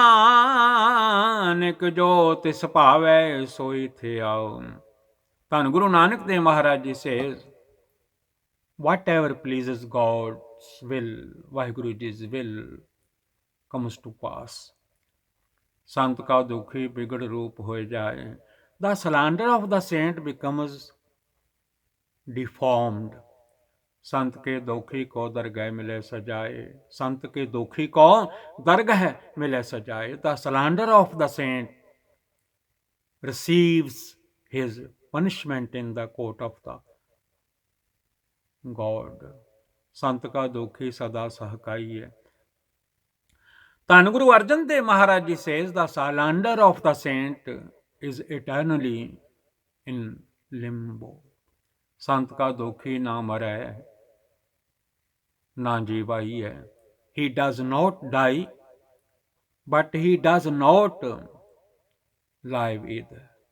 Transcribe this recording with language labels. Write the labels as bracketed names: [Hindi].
[Punjabi] ਨਾਨਕ ਜੋ ਤਿਸ ਭਾਵੈ ਸੋਈ ਥਿਆਉ. [English] ਧੰਨ Guru Nanak Dev Maharaj ji says, whatever pleases God's will, Waheguru ji's will, comes to pass. [Punjabi] संत का दुखी बिगड़ रूप हो जाए. [English] The slander of the saint becomes deformed. [Punjabi] संत के दोखी को दरगाह मिले सजाए. संत के दोखी को दरगाह मिले सजाए. [English] The slander of the saint receives his punishment in the court of the God. [Punjabi] संत का दोखी सदा सहकाई है. [English] ਧੰਨ Guru Arjan Dev Maharaj ji says, the slander of the saint is eternally in limbo. [Punjabi] संत का दोखी ना मरै ना जीवाई है. [English] He does not die, but he does not live either.